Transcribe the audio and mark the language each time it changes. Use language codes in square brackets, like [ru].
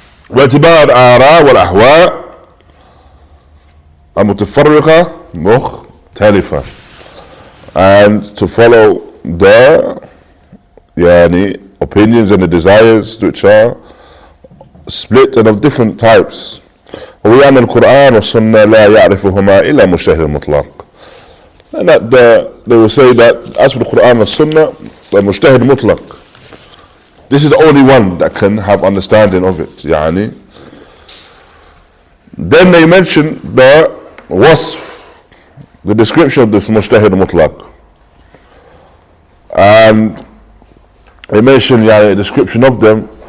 [ar] واعتبار الآراء والأهواء المتفرقة مختلفة, [en] and to follow the opinions and the desires which are split and of different types. [ar] وأن القرآن والسنة لا يعرفهما إلا مجتهد مطلق. [en] And that they will say that as for the Qur'an and Sunnah, the mujtahid mutlaq, this is the only one that can have understanding of it. Then they mention the wasf, the description of this mujtahid mutlaq, and they mention a description of them.